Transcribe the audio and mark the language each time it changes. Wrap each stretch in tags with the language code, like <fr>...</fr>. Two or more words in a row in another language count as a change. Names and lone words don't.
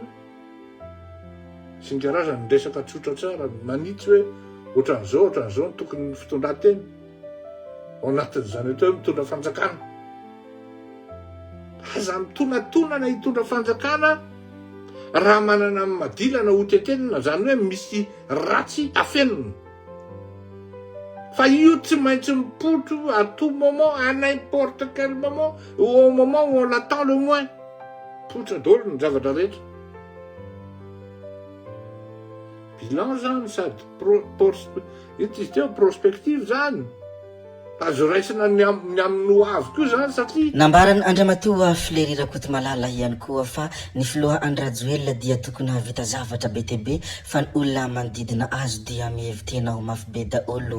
<mg>Sy ny karazany resaka tsotra tsara manitsy hoe ohatran'izao ny tokony fitondran-teny ao anatin'izany atao hoe mitondra fanjakana. Aza mitonantonana hitondra fanjakana raha manana madilana hotetenina, zany hoe misy ratsy afenina. Fa io tsy maintsy mipotro</mg> <fr>à tout moment, à n'importe quel moment, au moment où on l'attend le moins.</fr> <mg>Potra daholo ny zavatra rehetra. Bilan zany sady izy teo prospective zany. Azo raisina ny amin'ny hoavy koa zany satria nambarany Andriamatoa FLEURY rakoto malala ihany koa fa ny filoha Andrajoelina dia tokony havita zavatra be tebe fa ny olona manodidina azy dia mihevitena ho mafy be daholo.</mg>